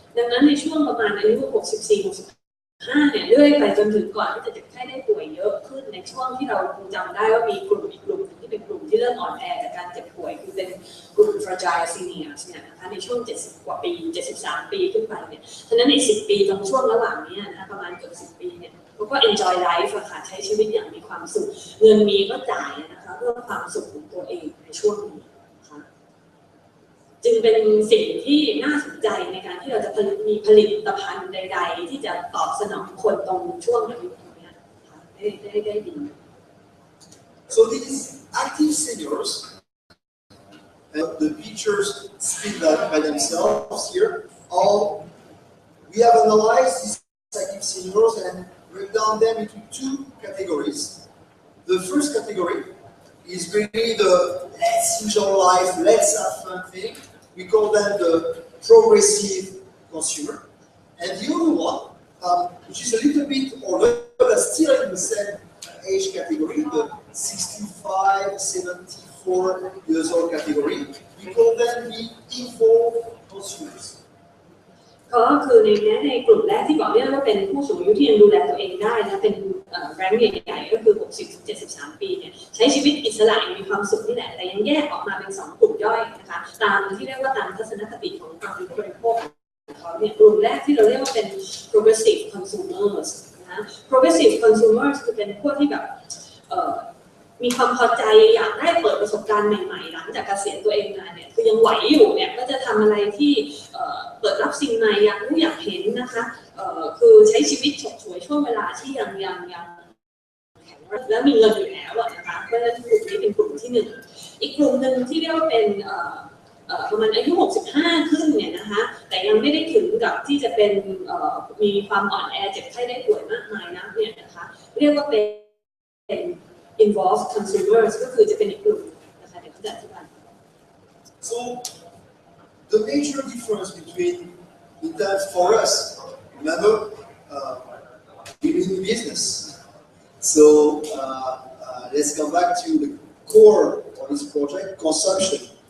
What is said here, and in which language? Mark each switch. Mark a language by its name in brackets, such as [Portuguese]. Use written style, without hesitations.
[Thai] ดังนั้นในช่วงประมาณอายุ 64-65 เนี่ยเรื่อยไปจนถึงก่อนที่จะเจ็บไข้ได้ป่วยเยอะขึ้นในช่วงที่เราคงจำได้ว่ามีกลุ่มอีกกลุ่มที่เป็นกลุ่มที่เริ่มอ่อนแอจากการเจ็บป่วยคือเป็นกลุ่ม [English] fragile seniors [Thai] เนี่ยนะคะในช่วง70 กว่าปี 73 ปีขึ้นไปเนี่ยฉะนั้นใน10 ปีตรงช่วงระหว่างนี้นะคะประมาณเกือบ10 ปีเนี่ยเขาก็ [English] enjoy life [Thai] ค่ะใช้ชีวิตอย่างมีความสุขเงินมีก็จ่ายนะคะเพื่อความสุขของตัวเองในช่วงนี้ จึงเป็นสิ่งที่น่าสนใจในการที่เราจะมีผลิตภัณฑ์ใดๆที่จะตอบสนองคนตรงช่วงอายุตรงนี้ได้ดี [English] So these active seniors, and the pictures speak by themselves here. We have analyzed these active seniors and break down them into two categories. The first category is really the let's enjoy life, let's have fun thing. We call them the progressive consumer. And the other one, which is a little bit older, but still in the same age category, the 65, 74 years old category, we call them the evolved consumers. [Thai] ก็คือในกลุ่มแรกที่บอกเนี่ยว่าเป็นผู้สูงอายุที่ยังดูแลตัวเองได้นะเป็นแรงใหญ่ๆก็คือ 60-73 ปีเนี่ยใช้ชีวิตอิสระมีความสุขนี่แหละแต่ยังแยกออกมาเป็น2กลุ่มย่อยนะคะตามที่เรียกว่าตามทัศนคติของการบริโภคของเขาเนี่ยกลุ่มแรกที่เราเรียกว่าเป็น [English] progressive consumers [Thai] นะ progressive consumers คือเป็นพวกที่แบบ มีความพอใจอยากได้เปิดประสบการณ์ใหม่ๆหลังจากเกษียณตัวเองมาเนี่ยคือยังไหวอยู่เนี่ยก็จะทำอะไรที่เปิดรับสิ่งใหม่อยากรู้อยากเห็นนะคะคือใช้ชีวิตฉกฉวยช่วงเวลาที่ยัง แข็งแล้วมีเงินอยู่แล้วนะคะเพราะฉะนั้นกลุ่มนี้เป็นกลุ่มที่1อีกกลุ่มหนึ่งที่เรียกว่าเป็นประมาณอายุ65ขึ้นเนี่ยนะคะแต่ยังไม่ได้ถึงกับที่จะเป็นมีความอ่อนแอเจ็บไข้ได้ป่วยมากมายนะเนี่ยนะคะเรียกว่าเป็น [English] involved consumers [Thai] ก็คือจะเป็นอีกกลุ่มนะคะเดี๋ยวเขาจะอธิบาย [English] So the major difference between in terms for us, remember, we're in business. So let's come back to the core of this project: consumption.